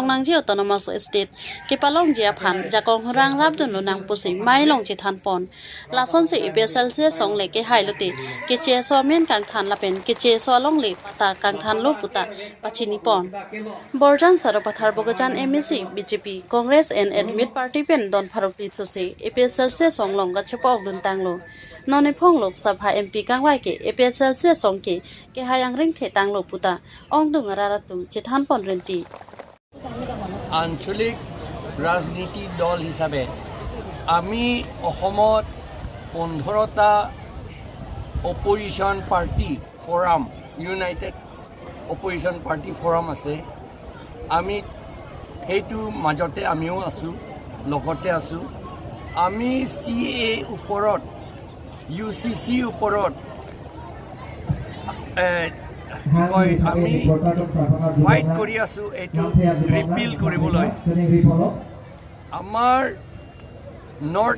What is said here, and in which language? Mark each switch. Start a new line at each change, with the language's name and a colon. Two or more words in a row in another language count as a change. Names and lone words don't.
Karbi: Nangji Autonomous State Kipalong Jia Phan Jakong Rang Rabdun Lunang Pusi Mailong Chithan Pon Lason Se APSLC Song Leke Hailuti Kiche So Mien Kang Than Lapen Kiche So Long Le Pata Kang Than Lo Puta Pachini Pon Borjan Saropathar Bogajan MSC BJP Congress and Admit Party Pen Don Parupli Sose APSLC Song Long Gachepa Ogdun Tanglo None Phong Lok Sabha MP Kangwai Ke APSLC Song Ke Hayang Ring The Tanglo Puta Ong Dung Raratum Chithan Pon Renti
Assamese: আঞ্চলিক ৰাজনীতি দল হিচাপে আমি অসমত 15টা
English: opposition party
Assamese: ফৰাম ইউনাইটেড অপজিশন পাৰ্টি ফৰাম আছে আমি সেইটো মাজতে আমিও আছো লগতে আছো আমি CA ওপৰত UCC ওপৰত আমি ফাইট কৰি আছো এইটো ৰিপিল কৰিবলৈ আমাৰ নৰ্থ